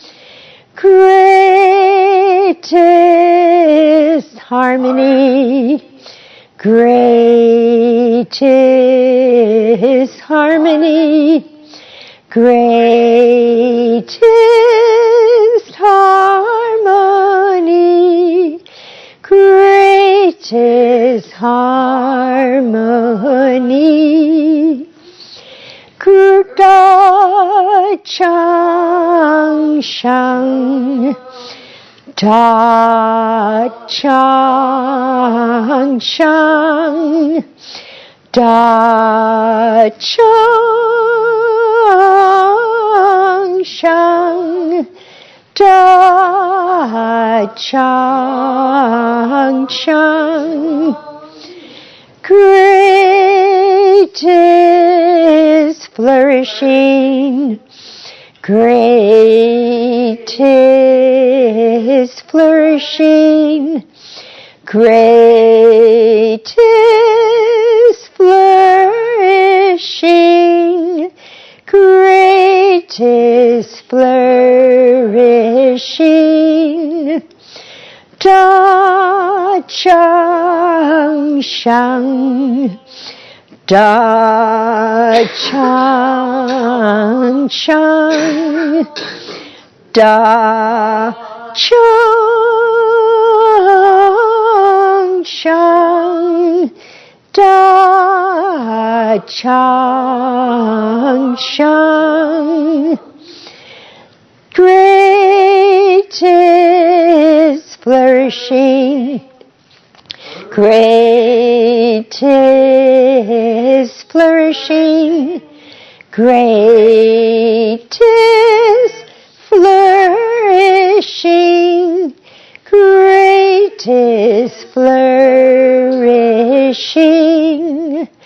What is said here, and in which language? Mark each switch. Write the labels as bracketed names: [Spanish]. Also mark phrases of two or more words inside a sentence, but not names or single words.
[English] Greatest harmony, greatest harmony, greatest harmony, greatest harmony. [Chinese] Da Chang Shang, Da chang chang, da chang chang, da chang chang. [English] Great is flourishing, great is flourishing, great is flourishing, great is flourishing. [Chinese] Da chang shang, da chang chang, da chang chang, da chang chang. [English] Great is flourishing, great is flourishing, great is flourishing, great is flourishing.